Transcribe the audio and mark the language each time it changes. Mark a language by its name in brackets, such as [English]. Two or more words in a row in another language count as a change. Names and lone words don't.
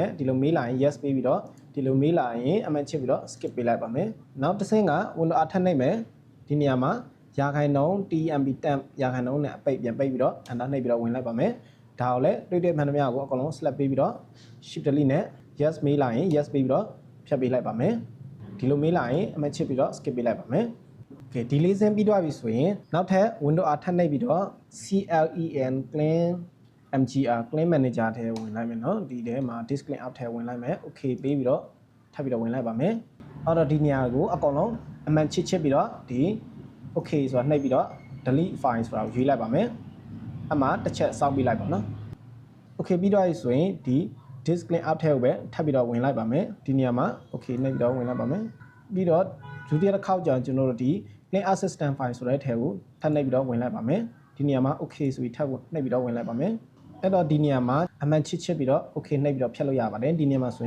[Burmese] ဒီလိုမေးလာရင် yes ပေးပြီးတော့ဒီလိုမေးလာရင်အမှန်ချစ်ပြီးတော့ skip ပေးလိုက်ပါမယ်နောက်တစ်ဆင့်က [English] window R [Burmese] ထပ်နှိပ်မယ်ဒီနေရာမှာရာခိုင်နှုန်း [English] TMB temp [Burmese] ရာခိုင်နှုန်းနဲ့အပိတ်ပြန်ပိတ်ပြီးတော့ enter နှိပ်ပြီးတော့ဝင်လိုက်ပါမယ်ဒါကိုလည်းတွေ့မှန်သမျှကိုအကုန်လုံး select ပေးပြီးတော့ [English] shift delete [Burmese] နဲ့ yes မေးလာရင် yes ပေးပြီးတော့ဖြတ်ပေးလိုက်ပါမယ်ဒီလိုမေးလာရင်အမှန်ချစ်ပြီးတော့ skip ပေးလိုက်ပါမယ်โอเคဒီလေးစင်းပြီးသွားပြီဆိုရင်နောက်ထပ် [English] window R [Burmese] ထပ်နှိပ်ပြီးတော့ [English] CLEN clean MGR clean manager [Burmese] ထဲဝင်လိုက်မယ်เนาะဒီထဲမှာ [English] disk clean up [Burmese] ထဲဝင်လိုက်မယ် okay ပေးပြီးတော့ထပ်ပြီးတော့ဝင်လိုက်ပါမယ်အော်တော့ဒီနေရာကိုအကောင်လုံးအမှန်ချစ်ပြီးတော့ဒီ okay ဆိုတာနှိပ်ပြီးတော့ [English] delete file [Burmese] ဆိုတာကိုရွေးလိုက်ပါမယ်အမှတစ်ချက်စောင့်ပြီးလိုက်ပါเนาะ okay ပြီးတော့ဆိုရင်ဒီ [English] disk clean up [Burmese] ထဲကိုပဲထပ်ပြီးတော့ဝင်လိုက်ပါမယ်ဒီနေရာမှာ okay နှိပ်ပြီးတော့ဝင်လိုက်ပါမယ်ပြီးတော့ဒုတိယတစ်ခေါက်ကျရင်ကျွန်တော်တို့ဒီ [English] clean assistant file [Burmese] ဆိုတဲ့ထဲကိုထပ်နှိပ်ပြီးတော့ ဝင်လိုက်ပါမယ်ဒီနေရာမှာ okay ဆိုပြီးထပ်နှိပ်ပြီးတော့ဝင်လိုက်ပါမယ်အဲ့တော့ဒီနေရာမှာအမှန်ချစ်ပြီးတော့ okay နှိပ်ပြီးတော့ဖြတ်လို့ရပါတယ်ဒီနေရာမှာဆိုရင်